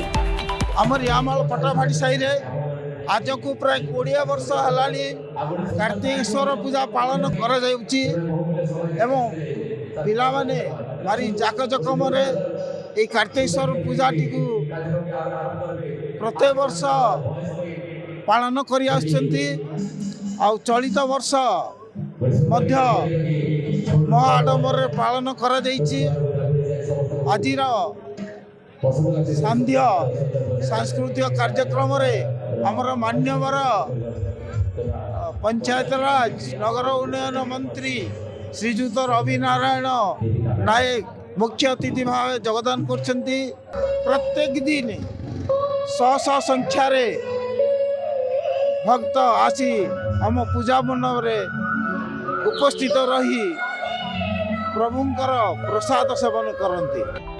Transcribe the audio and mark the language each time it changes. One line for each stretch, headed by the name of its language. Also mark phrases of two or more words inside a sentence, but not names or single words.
Odia: ହମର ରିୟାମାଲ ପଟ୍ଟାଭାଡ଼ି ସାହି ରେ ଆଜ କୁ ପ୍ରାୟ 20 ବର୍ଷ ହେଲାଣି କାର୍ତ୍ତିକେଶ୍ୱର ପୂଜା ପାଳନ କରା ଯାଉଛି ଏବଂ ପିଲା ମାନେ ଭାରି ଜାକଜମକ ରେ ଏ କାର୍ତ୍ତିକେଶ୍ୱର ପୂଜା ଟିକୁ ପ୍ରତ୍ୟେକ ବର୍ଷ ପାଳନ କରି ଆଛନ୍ତି। ଆ ଚଳିତ ବର୍ଷ ମଧ୍ୟ ମହାଆଡ଼ମ୍ବର ପାଳନ କରା ଯାଉଛି। ଆଜିର ସାନ୍ଧ୍ୟ ସାଂସ୍କୃତିକ କାର୍ଯ୍ୟକ୍ରମ ରେ ହମର ମାନ୍ୟବର ପଞ୍ଚାୟତ ରାଜ ନଗର ଉନ୍ନୟନ ମନ୍ତ୍ରୀ ଶ୍ରୀଯୁକ୍ତ ରବି ନାରାୟଣ ନାୟକ ମୁଖ୍ୟ ଅତିଥି ଭାବ ଯୋଗଦାନ କରୁଛନ୍ତି। ପ୍ରତ୍ୟେକ ଦିନ ଶହ ସଂଖ୍ୟା ରେ ଭକ୍ତ ଆସି ହମ ପୂଜା ମଣ୍ଡପ ରେ ଉପସ୍ଥିତ ରହି ପ୍ରଭୁଙ୍କର ପ୍ରସାଦ ସେବନ କରନ୍ତି।